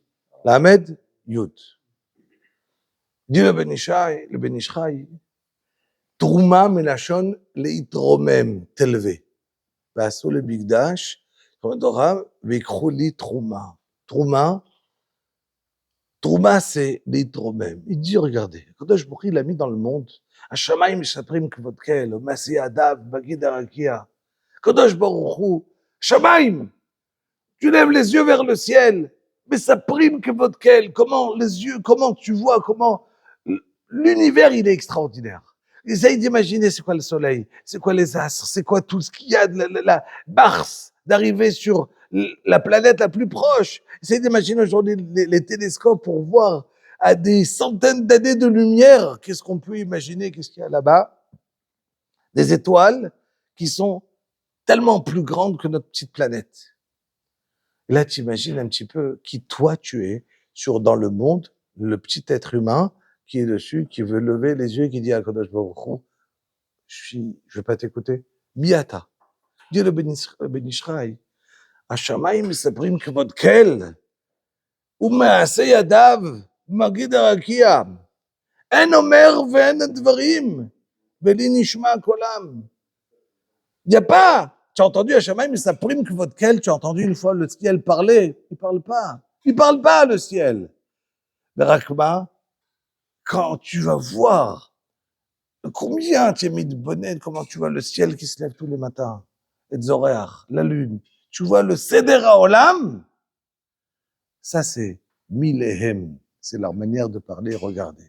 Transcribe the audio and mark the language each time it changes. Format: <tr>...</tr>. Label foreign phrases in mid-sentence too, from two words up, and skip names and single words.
<he>למד, יוד.</he> <fr>Dit le Ben Ish Chai,</fr> <he>תרומה מלשון להתרומם,</he> <fr>t'élever.</fr> <he>ועשו למקדש, אומרת תורה, ויקחו לי תרומה. תרומה,</he> <fr>c'est להתרומם. Il dit, regardez, הקדוש ברוך הוא l'a mis dans le monde,</fr> <he>השמיים משפרים כבוד כל, ומעשייתיו בגיד הרקיע. הקדוש ברוך הוא, שמיים,</he> <fr>tu lèves les yeux vers le ciel, mais ça prime</fr> <he>כבוד כל,</he> <fr>comment les yeux, comment tu vois, comment l'univers, il est extraordinaire. Essaye d'imaginer c'est quoi le soleil, c'est quoi les astres, c'est quoi tout ce qu'il y a de la Mars, d'arriver sur la planète la plus proche. Essaye d'imaginer aujourd'hui les télescopes pour voir à des centaines d'années de lumière, qu'est-ce qu'on peut imaginer, qu'est-ce qu'il y a là-bas? Des étoiles qui sont tellement plus grandes que notre petite planète. Et là, tu imagines un petit peu qui toi tu es dans le monde, le petit être humain qui est dessus, qui veut lever les yeux et qui dit à Kadosh Baruch Hu, je vais pas t'écouter. Miata. Dis le Ben Ish Chai.</fr> <he>השמיים מספרים כבוד כל, ומעשה ידיו מגיד הרקיע. אין אומר ואין דברים, ולי נשמע קולם.</he> <fr>Il n'y a pas. Tu as entendu</fr> <he>השמיים מספרים כבוד כל,</he> <fr>tu as entendu une fois le ciel parler, il parle pas. Il parle pas le ciel.</fr> <he>ורק מה?</he> <fr>Quand tu vas voir combien tu es mis de bonnet, comment tu vois le ciel qui se lève tous les matins, et Zoréach, la lune, tu vois le</fr> <he>סדר העולם,</he> <fr>ça c'est Milehem, c'est leur manière de parler, regardez.</fr>